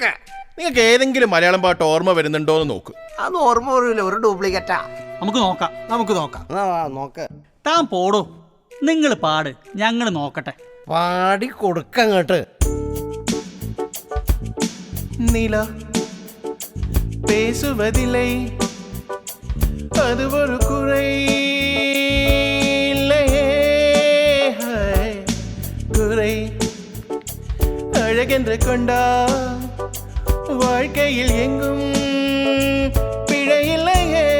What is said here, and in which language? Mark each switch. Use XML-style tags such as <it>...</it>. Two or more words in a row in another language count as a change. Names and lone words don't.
<ml>നിങ്ങൾക്ക് ഏതെങ്കിലും മലയാളം പാട്ട് ഓർമ്മ വരുന്നുണ്ടോ എന്ന് നോക്ക്. അത് ഓർമ്മ വരില്ല, ഒരു ഡ്യൂപ്ലിക്കേറ്റാ. നമുക്ക് നോക്കാം, നമുക്ക് നോക്കാം. നോക്ക്. താൻ പോടോ, നിങ്ങൾ പാട്, ഞങ്ങൾ നോക്കട്ടെ. പാടിക്കൊടുക്കങ്ങോട്ട്.</ml> <ta>നില பேசுவதில்லை, அது ஒரு குறை இல்லையே, குறை அழகென்று கொண்டா வாழ்க்கையில் எங்கும் பிழை இல்லையே.</ta>